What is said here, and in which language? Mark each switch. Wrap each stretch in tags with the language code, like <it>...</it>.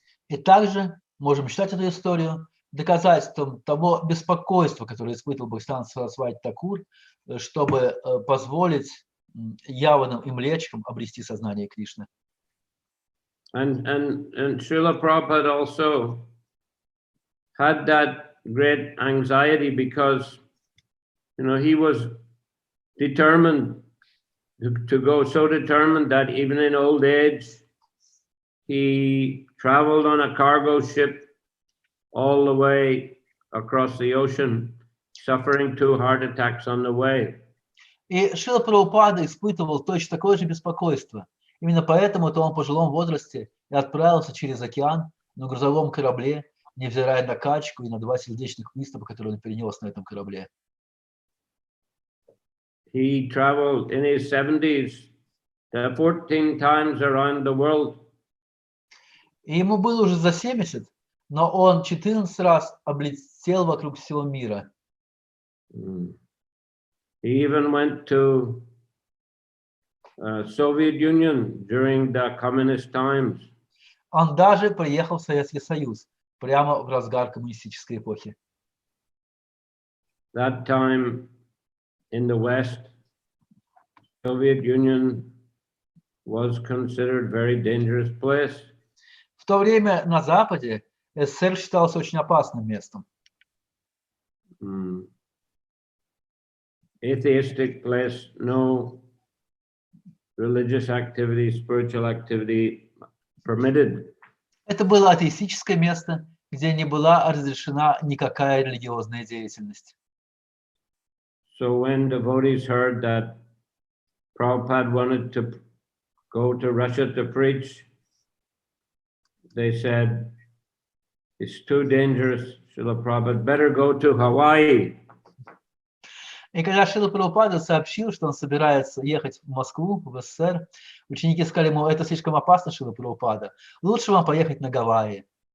<ru>И также можем считать эту историю доказательством того беспокойства, которое испытывал Бхактивиданта Сарасвати Такур, чтобы позволить яванам и млечкам обрести сознание Кришны.</ru> <en>And Srila Prabhupada also had that great anxiety because, you know, he was determined to go, so determined that even in old age, he traveled on a cargo ship all the way across the ocean, suffering 2 heart attacks on the way.</en> <ru>И Шрила Прабхупада испытывал точно такое же беспокойство. Именно поэтому-то он в пожилом возрасте и отправился через океан на грузовом корабле, невзирая на качку и на 2 сердечных приступа, которые он перенес на этом корабле.</ru> <en>He traveled in his 70s 14 times around the world.</en> <ru>И ему было уже за 70, но он 14 раз облетел вокруг всего мира.</ru> <en>He even went to Soviet Union during the communist times.</en> <ru>Он даже приехал в Советский Союз прямо в разгар коммунистической эпохи.</ru> <en>That time in the West, Soviet Union was considered very dangerous place.</en> <ru>В то время на Западе СССР считался очень опасным местом.</ru> <en>Atheistic place, no religious activity, spiritual activity permitted.</en> <ru>Это было атеистическое место, где не была разрешена никакая религиозная деятельность.</ru> <en>So when devotees heard that Prabhupada wanted to go to Russia to preach, they said, it's too dangerous, Srila Prabhupada, better go to Hawaii.</en> <ru>И когда Шрила Прабхупада сообщил, что он собирается ехать в Москву, в СССР, ученики сказали ему, это слишком опасно, Шрила Прабхупада, лучше вам поехать на Гавайи.</ru>